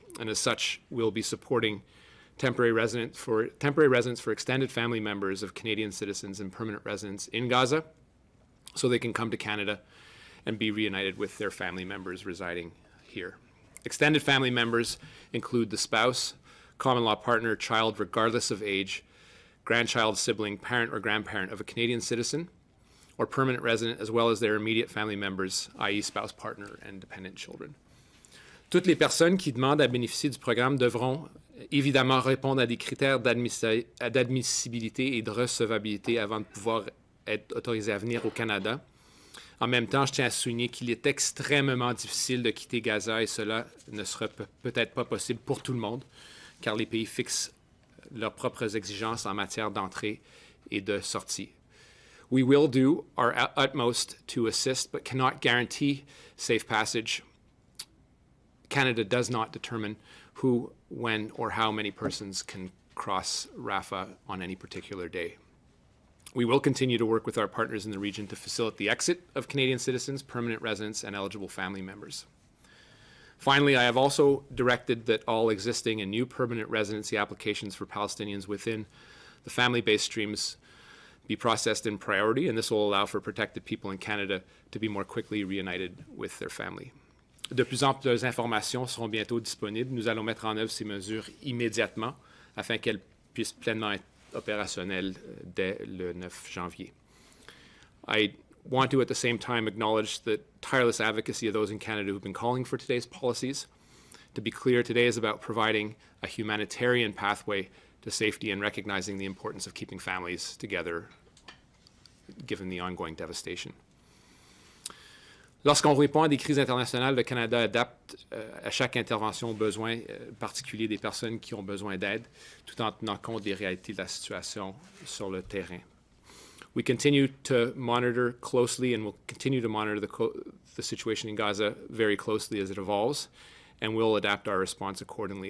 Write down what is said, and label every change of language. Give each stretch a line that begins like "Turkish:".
English: And as such, we'll be supporting temporary residents for extended family members of Canadian citizens and permanent residents in Gaza so they can come to Canada and be reunited with their family members residing here. Extended family members include the spouse, common law partner, child regardless of age, grandchild, sibling, parent or grandparent of a Canadian citizen or permanent resident, as well as their immediate family members, i.e. spouse, partner, and dependent children.
French: Toutes les personnes qui demandent à bénéficier du programme devront évidemment répondre à des critères d'admissibilité et de recevabilité avant de pouvoir être autorisées à venir au Canada. En même temps, je tiens à souligner qu'il est extrêmement difficile de quitter Gaza et cela ne sera peut-être pas possible pour tout le monde, car les pays fixent leurs propres exigences en matière d'entrée et de sortie.
English: We will do our utmost to assist, but cannot guarantee safe passage. Canada does not determine who, when, or how many persons can cross Rafah on any particular day. We will continue to work with our partners in the region to facilitate the exit of Canadian citizens, permanent residents, and eligible family members. Finally, I have also directed that all existing and new permanent residency applications for Palestinians within the family-based streams be processed in priority, and this will allow for protected people in Canada to be more quickly reunited with their family.
French: De plus amples informations seront bientôt disponibles. Nous allons mettre en œuvre ces mesures immédiatement afin qu'elles puissent pleinement être opérationnelles dès le 9 janvier.
English: I want to at the same time acknowledge the tireless advocacy of those in Canada who've been calling for today's policies. To be clear, today is about providing a humanitarian pathway to safety and recognizing the importance of keeping families together given the ongoing devastation.
French: Lorsqu'on répond à des crises internationales, le Canada adapte à chaque intervention aux besoins particuliers des personnes qui ont besoin d'aide, tout en tenant compte des réalités de la situation sur le terrain.
English: We continue to monitor closely and will continue to monitor the situation in Gaza very closely as it evolves, and we'll adapt our response accordingly.